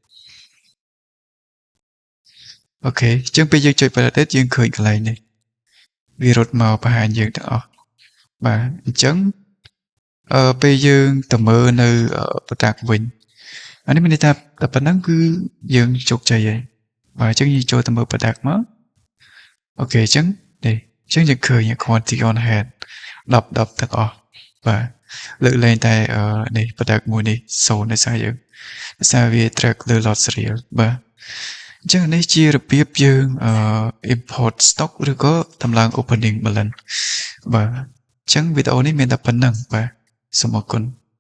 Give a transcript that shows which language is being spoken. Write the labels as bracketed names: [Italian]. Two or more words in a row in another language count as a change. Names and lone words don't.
[Khmer] អូខេអញ្ចឹងពេលយើងចុច validate យើងឃើញកន្លែងនេះវារត់មកបង្ហាញយើងទាំងអស់បាទអញ្ចឹងពេល យើងទៅមើលនៅ product វិញអានេះមានន័យថាតែប៉ុណ្ណឹងគឺយើងជោគជ័យហើយ បាទអញ្ចឹងយើងចូលទៅមើល product មកអូខេអញ្ចឹងនេះអញ្ចឹងយើងឃើញ [English] quantity on hand [Khmer] 10 ទាំងអស់បាទលើកលែងតែនេះ product មួយនេះ0ដោយសារវា track លើ [English] lot serial [Khmer] បាទអញ្ចឹងនេះជារបៀបយើង [English] import stock [Khmer] ឬក៏តម្លើង [English] opening balance [Khmer] បាទអញ្ចឹងវីដេអូនេះមានតែប៉ុណ្្នឹងបាទសូមអរគុណ